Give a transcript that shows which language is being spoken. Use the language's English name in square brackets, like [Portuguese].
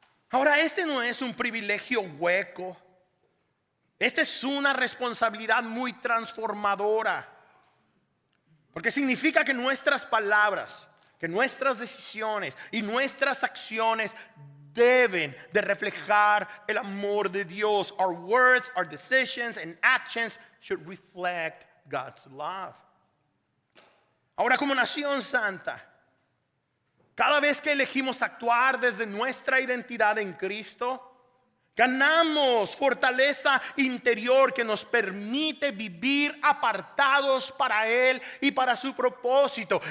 [Spanish] Ahora, este no es un privilegio hueco. Esta es una responsabilidad muy transformadora. Porque significa que nuestras palabras, que nuestras decisiones y nuestras acciones deben de reflejar el amor de Dios. [English] Our words, our decisions and actions should reflect God's love. [Spanish] Ahora, como nación santa, cada vez que elegimos actuar desde nuestra identidad en Cristo, ganamos fortaleza interior que nos permite vivir apartados para Él y para su propósito.